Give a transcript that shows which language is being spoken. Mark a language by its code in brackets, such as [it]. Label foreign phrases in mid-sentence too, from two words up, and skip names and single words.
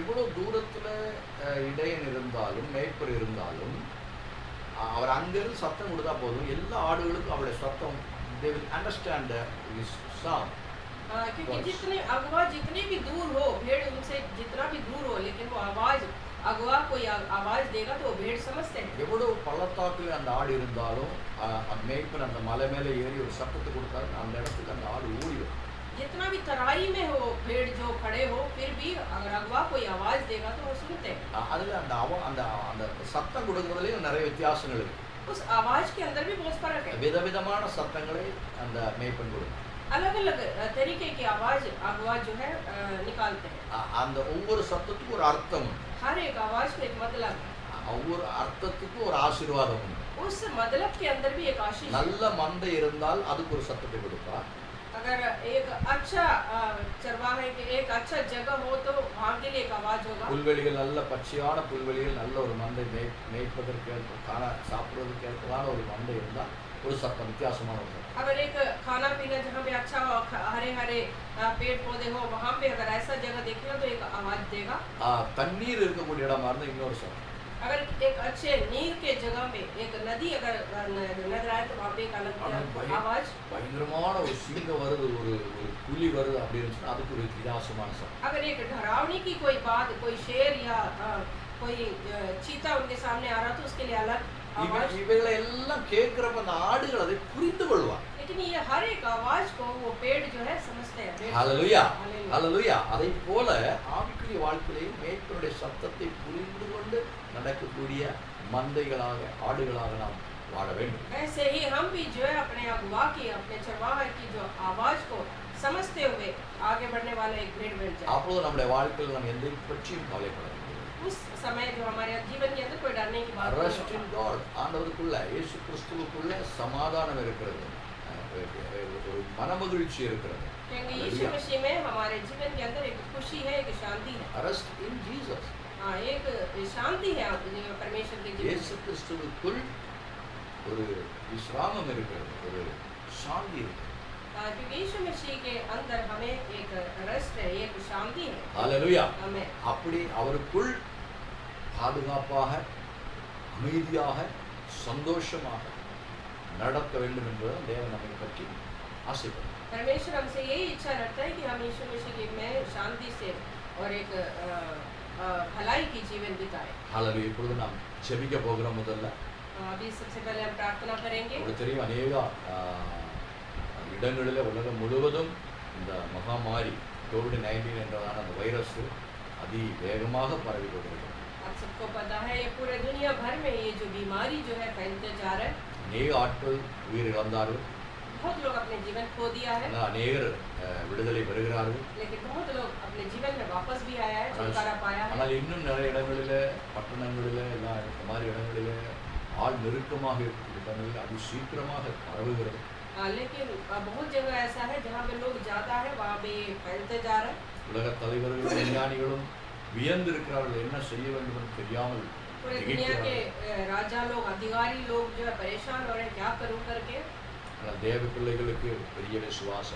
[ta] எவ்வளவு தூரத்துல இடையன் இருந்தாலும் மேய்ப்பர் இருந்தாலும் அவர் அங்கிருந்து சத்தம் கொடுத்தா போதும் எல்லா ஆடுகளுக்கும் அவருடைய சத்தம் [en] they will understand his sound. [hi] क्योंकि जितने अगुवा जितने भी दूर हो भेड़ उनसे जितना भी दूर हो लेकिन वो आवाज अगुवा कोई आवाज देगा तो वो भेड़ समझते हैं. [ta] எவ்வளவு பள்ளத்தாக்குல அந்த ஆடு இருந்தாலும் மேய்ப்பன் அந்த மலை மேலே ஏறி ஒரு சத்தத்தை கொடுத்தாரு அந்த இடத்துக்கு அந்த ஆடு ஓடிடும். [hi] जितना भी तराई में हो भेड़ जो खड़े हो फिर भी अगर अगुवा कोई आवाज देगा तो वो सुनते हैं. [ta] அதுல அந்த அந்த சத்தம் கொடுக்கறதுலயும் நிறைய வித்தியாசங்கள் இருக்கு. [hi] उस आवाज के अंदर भी बहुत फर्क है. [ta] விதவிதமான சத்தங்களை அந்த மேய்ப்பன் கொடுக்கும். [hi] अलग अलग तरीके की आवाज अगुवा जो है निकालते हैं. [ta] அந்த ஒவ்வொரு சத்தத்துக்கும் ஒரு அர்த்தம் உண்டு. [hi] हर एक आवाज में एक मतलब है. [ta] ஒவ்வொரு அர்த்தத்துக்கும் ஒரு ஆசீர்வாதம் உண்டு. [hi] उस मतलब के अंदर भी एक आशीष है. [ta] நல்ல மந்தை இருந்தால் அதுக்கு ஒரு சத்தத்தை கொடுப்பார். [hi] अगर एक अच्छा चरवाहे के एक अच्छा जगह हो तो वहाँ के लिए एक आवाज होगा. [ta] புல்வெளிகள் நல்ல பச்சையான புல்வெளிகள் நல்ல ஒரு மந்தை மேய்ப்பதற்கு சாப்பிடுவதற்கு ஏற்பதான ஒரு மந்தை இருந்தால் ஒரு சத்தம் வித்தியாசமான ஒரு சத்தம். [hi] अगर एक खाना पीना जहाँ पे अच्छा हो हरे हरे पेड़ पौधे हो वहाँ पे अगर ऐसा जगह देखेगा तो एक आवाज देगा. [ta] தண்ணீர் இருக்கக்கூடிய இடமா இருந்தால் இன்னொரு சத்தம். [hi] अगर एक अच्छे नीर के जगह में एक नदी अगर नजर आए तो वहाँ पे एक अलग आवाज [ta] பயங்கரமான ஒரு சிங்கம் வருது, ஒரு ஒரு புலி வருது அப்படி இருந்துச்சுன்னா அதுக்கு ஒரு வித்தியாசமான சத்தம். [hi] अगर एक डरावनी की कोई बात, कोई शेर या कोई चीता उनके सामने आ रहा तो उसके लिए अलग आवाज. [ta] இவைகளை எல்லாம் கேட்கிறப்ப அந்த ஆடுகள் அதை புரிந்து கொள்வார். [hi] लेकिन ये हर एक आवाज को वो पेड़ जो है समझते हैं. [ta] ஹல்லேலூயா, ஹல்லேலூயா. அதை போல ஆவிக்குரிய வாழ்க்கையிலே மேய்ப்பனுடைய சத்தத்தை புரிந்து கொண்டு நடக்கக்கூடிய மந்தைகளாக ஆடுகளாக நாம் வாழ வேண்டும். [hi] ऐसे ही हम भी जो है अपने अगुवा की, अपने चरवाहा की जो आवाज को समझते हुए आगे बढ़ने वाला एक भेड़ बन जाए. [ta] அப்பொழுது நம்முடைய வாழ்க்கையில் நாம் எதை பற்றியும் கவலைப்பட வேண்டும். [hi] उस समय जो हमारे जीवन के अंदर कोई डरने की बात [en] Rest in God. [ta] ஆண்டவருக்குள்ள இயேசு கிறிஸ்துவுக்குள்ள சமாதானம் இருக்கிறது, ஒரு மனமகிழ்ச்சி இருக்கிறது. [hi] क्योंकि यीशु मसीह में हमारे जीवन के अंदर एक खुशी है, एक शांति है. [en] Rest in Jesus. [hi] हाँ, एक शांति है परमेश्वर के जीवन. [ta] இயேசு கிறிஸ்துவுக்குள் ஒரு விஸ்ராமம் இருக்கிறது, ஒரு சாந்தி இருக்கிறது. [hi] क्योंकि यीशु मसीह के अंदर हमें एक रेस्ट है, एक शांति है. हालेलुया. हमें [ta] அப்படி அவருக்குள் பாதுகாப்பாக, அமைதியாக, சந்தோஷமாக நடக்க வேண்டும் என்பது தேவன் நம்மை பற்றி ஆசைப்படுகிறார். [hi] परमेश्वर हमसे यही इच्छा रखता है कि हम यीशु मसीह में शांति से और एक भलाई की जीवन बिताएं. हालेलुया. [ta] இப்பொழுது நாம் ஜெபிக்க போகிறோம். முதல்ல [hi] अभी सबसे पहले हम प्रार्थना करेंगे. [ta] உங்களுக்கு தெரியும், अनेक இடங்களில் உலகம் முழுவதும் இந்த மகாமாரி கோவிட்-19 என்றதான அந்த வைரஸ் அதிவேகமாக பரவி கொண்டிருக்கிறது. [hi] आप सबको पता है ये पूरे दुनिया भर में ये जो बीमारी जो है फैलते जा रहा है. [ta] अनेक ஆட்கள் உயிர் இழந்தார்கள். [hi] बहुत लोग अपने जीवन खो दिया है. [ta] अनेகர் விடுதலை பெறுகிறார்கள். [hi] लेकिन बहुत लोग अपने जीवन में वापस भी आया है, छुटकारा पाया है. [ta] ஆனால் இன்னும் நிறைய இடங்களில், பட்டணங்களில் எல்லாம் இந்த மாதிரி இடங்களில் ஆள் நெருக்கமாக இருக்கிற இடங்களில் அது சீக்கிரமாக பரவுகிறது. [hi] लेकिन बहुत जगह ऐसा है जहाँ पे लोग ज्यादा है, वहाँ पे फैलते जा रहे हैं. [ta] உலக தலைவர்களும் விஞ்ஞானிகளும் வியந்து இருக்கிறார்கள், என்ன செய்ய வேண்டும் என்று தெரியாமல். [hi] पूरे दुनिया के राजा लोग, अधिकारी लोग जो है परेशान हो रहे हैं, क्या करूं करके. [ta] ஆனால் தேவ பிள்ளைகளுக்கு பெரிய விசுவாசம்.